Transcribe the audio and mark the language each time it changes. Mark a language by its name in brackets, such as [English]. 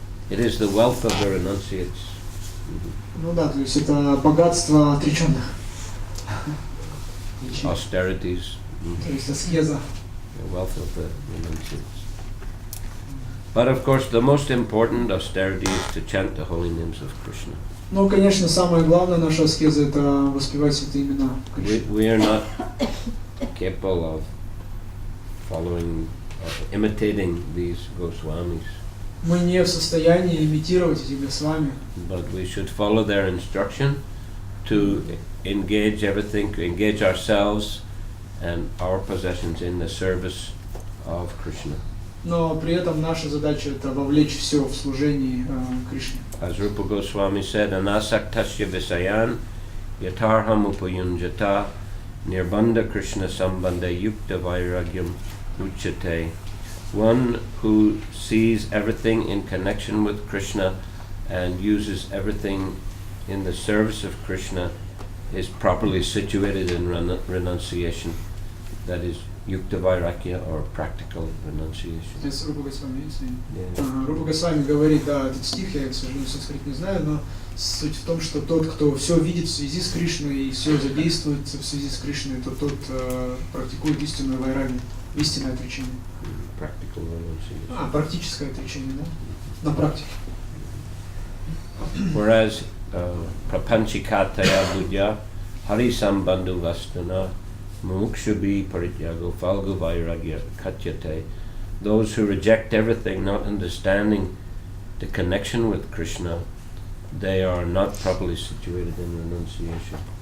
[English] It is the wealth of the renunciates. [Russian] Ну да, то есть это богатство отреченных. [English] Austerities. [Russian] То есть аскеза. [English] The wealth of the renunciates. But of course, the most important austerity is to chant the holy names of Krishna. [Russian] Ну, конечно, самое главное наша аскеза — это воспевать святые имена Кришны. [English] We are not capable of following or imitating these Goswamis, [Russian] Мы не в состоянии имитировать этих Госвами, [English] but we should follow their instruction to engage everything, to engage ourselves and our possessions in the service of Krishna. [Russian] но при этом наша задача — это вовлечь все в служении Кришне. [English] As Rupa Goswami said, [Sanskrit] Anasaktasya Visayan Yatarham Upayunjata Nirbandha Krishna Sambandha Yukta Vairagyam Uchate. [English] One who sees everything in connection with Krishna and uses everything in the service of Krishna is properly situated in renunciation. That is Yukta Vairagya or practical renunciation. [Russian] Здесь Рупа Госвами, если... [English] Yeah. [Russian] Рупа Госвами говорит, да, этот стих, я, к сожалению, санскрит не знаю, но суть в том, что тот, кто все видит в связи с Кришной и все задействует в связи с Кришной, то тот практикует истинную вайраги, истинное отречение. [English] Practical renunciation. [Russian] Практическое отречение, да? На практике. [English] Whereas [Sanskrit] Prapanchikataya Budya Hari Sambandhu Vastana Mukshabhi Parityago Falgu Vairagya Katyate, [English] those who reject everything, not understanding the connection with Krishna, they are not properly situated in renunciation.